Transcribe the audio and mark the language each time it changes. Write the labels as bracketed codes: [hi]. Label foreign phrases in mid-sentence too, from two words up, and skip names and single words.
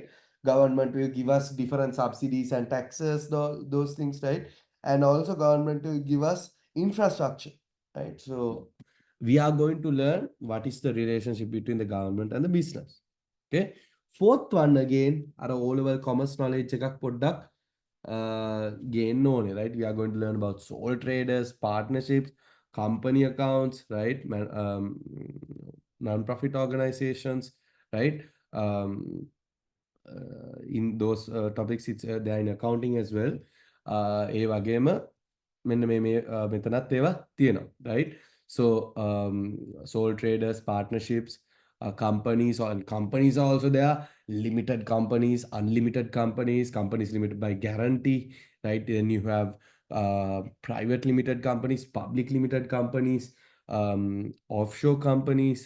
[en] Government will give us different subsidies and taxes, those things, right? And also government will give us infrastructure, right? So we are going to learn what is the relationship between the government and the business. Okay. Fourth one again අර O level commerce knowledge [si] එකක් පොඩ්ඩක් [en] gain ඕනේ, right? We are going to learn about sole traders, partnerships, company accounts, right? Non-profit organizations, right? In those topics, it's they are in accounting as well. [si] ඒ වගේම මෙන්න මේ මෙතනත් ඒවා තියෙනවා, [en] right? So sole traders, partnerships, companies are also there. Limited companies, unlimited companies, companies limited by guarantee, right? Then you have private limited companies, public limited companies, offshore companies, right?